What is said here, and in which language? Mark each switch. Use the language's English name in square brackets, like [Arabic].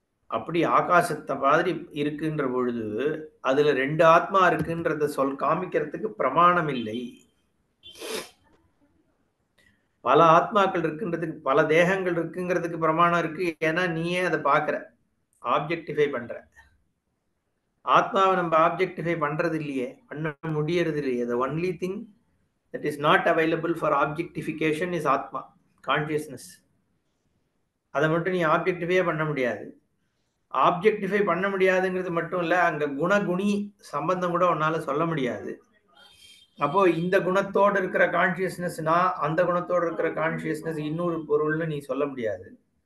[Tamil] அப்படி ஆகாசத்தை மாதிரி இருக்குன்ற பொழுது அதுல ரெண்டு ஆத்மா இருக்குன்றத காமிக்கிறதுக்கு பிரமாணம் இல்லை. பல ஆத்மாக்கள் இருக்குன்றதுக்கு, பல தேகங்கள் இருக்குங்கிறதுக்கு பிரமாணம் இருக்கு. ஏன்னா நீயே அதை பார்க்கிற, ஆப்ஜெக்டிஃபை பண்ற. ஆத்மாவை நம்ம ஆப்ஜெக்டிஃபை பண்றது இல்லையே, பண்ண முடியறது இல்லையே. [English] The only thing that is not available for objectification is atma, consciousness. [Tamil] அதை மட்டும் நீ ஆப்ஜெக்டிஃபையே பண்ண முடியாது. ஆப்ஜெக்டிஃபை பண்ண முடியாதுங்கிறது மட்டும் இல்ல, அங்க குணகுணி சம்பந்தம் கூட உன்னால சொல்ல முடியாது. அப்போ இந்த குணத்தோடு இருக்கிற கான்சியஸ்னஸ்னா அந்த குணத்தோடு இருக்கிற கான்சியஸ்னஸ் இன்னொரு பொருள்னு நீ சொல்ல முடியாது.